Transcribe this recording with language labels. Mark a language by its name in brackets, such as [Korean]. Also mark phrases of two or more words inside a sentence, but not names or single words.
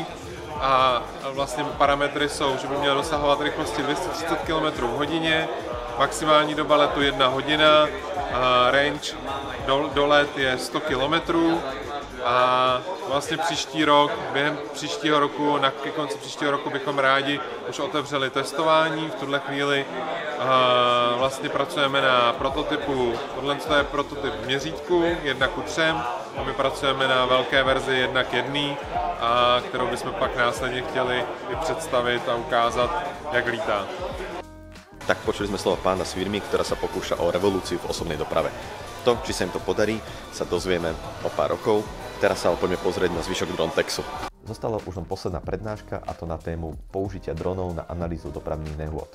[Czech] A vlastně parametry jsou, že by měl dosahovat rychlosti 230 km v hodině, maximální doba letu 1 hodina, range do let je 100 km a vlastně příští rok, během příštího roku, na konci příštího roku bychom rádi už otevřeli testování. V tuhle chvíli vlastně pracujeme na prototypu, tohle je prototyp v měřítku 1:3 a my pracujeme na velké verzi 1:1, kterou bychom pak následně chtěli i představit a ukázat, jak lítá. [Slovak] Tak počuli sme slova pána z firmy, ktorá sa pokúša o revolúciu v osobnej doprave. To, či sa im to podarí, sa dozvieme o pár rokov. Teraz sa ale poďme pozrieť na zvyšok Drontexu. Zostala už len posledná prednáška, a to na tému použitia dronov na analýzu dopravných nehôd.